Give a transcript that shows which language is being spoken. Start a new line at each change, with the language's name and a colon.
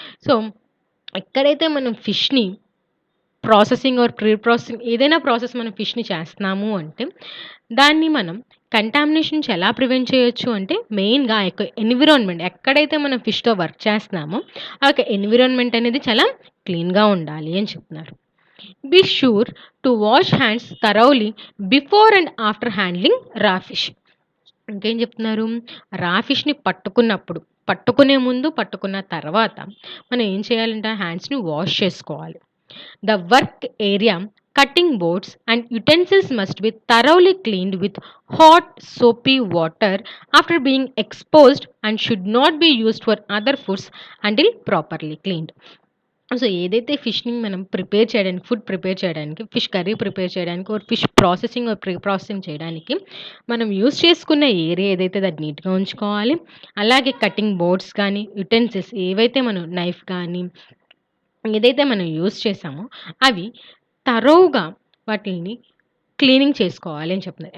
Telugu: So ఎక్కడైతే మనం ఫిష్‌ని processing are pre processing ఏదైనా ప్రాసెస్ మనం ఫిష్‌ని చేస్తున్నాము అంటే దాన్ని మనం కంటామినేషన్ నుంచి ఎలా ప్రివెంట్ చేయొచ్చు అంటే మెయిన్‌గా ఆ యొక్క ఎన్విరాన్మెంట్ ఎక్కడైతే మనం ఫిష్‌తో వర్క్ చేస్తున్నామో ఆ యొక్క ఎన్విరాన్మెంట్ అనేది చాలా క్లీన్‌గా ఉండాలి అని చెప్తున్నారు.
English: Be sure to wash hands thoroughly before and after handling raw fish.
Telugu: ఇంకేం చెప్తున్నారు, రా ఫిష్‌ని పట్టుకునే ముందు పట్టుకున్న తర్వాత మనం ఏం చేయాలంటే హ్యాండ్స్‌ని వాష్ చేసుకోవాలి.
English: The work area, cutting boards, and utensils must be thoroughly cleaned with hot, soapy water after being exposed and should not be used for other foods until properly cleaned.
Telugu: So ఏదైతే ఫిష్‌ని మనం food prepare చేయడానికి, fish curry prepare చేయడానికి or fish processing are pre processing చేయడానికి మనం use చేసుకున్న area ఏదైతే అది నీట్‌గా ఉంచుకోవాలి. అలాగే కటింగ్ బోర్డ్స్ కానీ, యుటెన్సిల్స్ ఏవైతే మనం నైఫ్ కానీ ఏదైతే మనం యూజ్ చేసామో అవి తరోగా వాటిని క్లీనింగ్ చేసుకోవాలి అని చెప్తున్నారు.